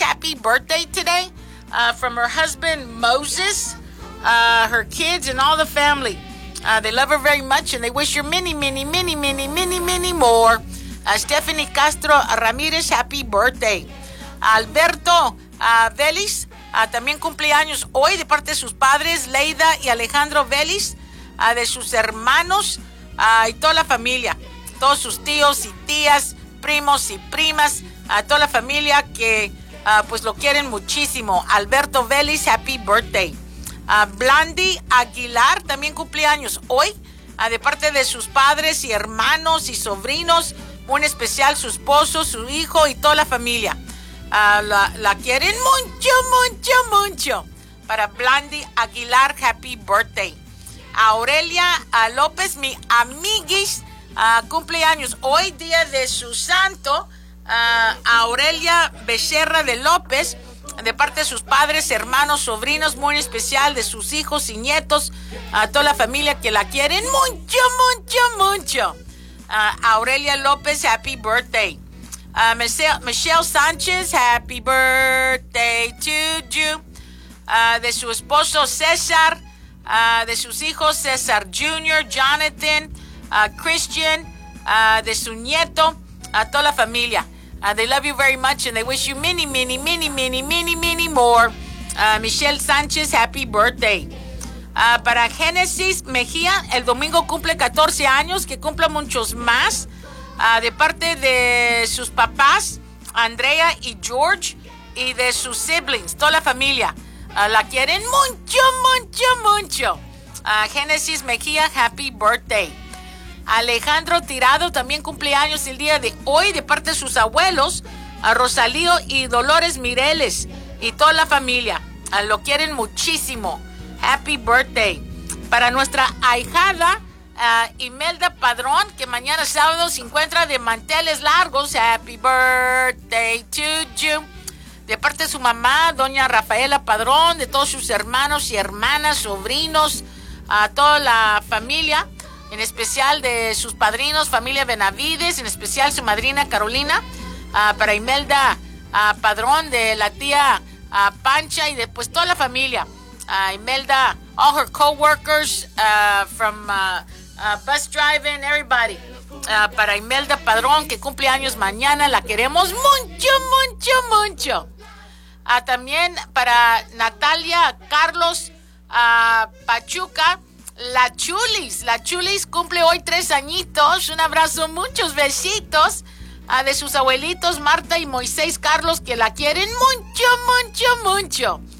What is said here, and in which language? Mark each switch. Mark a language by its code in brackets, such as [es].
[en] Happy birthday today from her husband Moses. Her kids and all the family, they love her very much, and they wish her many, many, many, many, many, many more. Stephanie Castro Ramirez, happy birthday. [es] Alberto Vélez, también cumpleaños hoy de parte de sus padres, Leida y Alejandro Vélez, de sus hermanos y toda la familia, todos sus tíos y tías, primos y primas, a toda la familia que pues lo quieren muchísimo. Alberto Vélez, [en] happy birthday. [es] Blandi Aguilar también cumpleaños hoy, de parte de sus padres y hermanos y sobrinos, un especial su esposo, su hijo y toda la familia. La quieren mucho, mucho, mucho. Para Blandi Aguilar, [en] happy birthday. [es] Aurelia López, mi amiguis, cumpleaños hoy, día de su santo. Aurelia Becerra de López. De parte de sus padres, hermanos, sobrinos, muy especial, de sus hijos y nietos, a toda la familia que la quieren mucho, mucho, mucho. [en] Aurelia López, happy birthday. Michelle Sánchez, happy birthday to you. [es] De su esposo César, de sus hijos César Jr., Jonathan, Christian, de su nieto, a toda la familia. [en] They love you very much and they wish you many, many, many, many, many, many more. Michelle Sánchez, happy birthday. [es] Para Genesis Mejía, el domingo cumple 14 años, que cumpla muchos más. De parte de sus papás, Andrea y George, y de sus siblings, toda la familia. La quieren mucho, mucho, mucho. [en] Genesis Mejía, happy birthday. [es] Alejandro Tirado también cumple años el día de hoy de parte de sus abuelos, a Rosalío y Dolores Mireles y toda la familia. Lo quieren muchísimo. [en] Happy birthday. [es] Para nuestra ahijada Imelda Padrón, que mañana sábado se encuentra de manteles largos. [en] Happy birthday to you. [es] De parte de su mamá, doña Rafaela Padrón, de todos sus hermanos y hermanas, sobrinos, a toda la familia. En especial de sus padrinos, familia Benavides, en especial su madrina Carolina, para Imelda Padrón, de la tía Pancha y después toda la familia. [en] Imelda, all her co-workers from bus driving, everybody. [es] Para Imelda Padrón, que cumple años mañana, la queremos mucho, mucho, mucho. También para Natalia Carlos Pachuca. La Chulis cumple hoy 3 añitos, un abrazo, muchos besitos a de sus abuelitos Marta y Moisés Carlos, que la quieren mucho, mucho, mucho.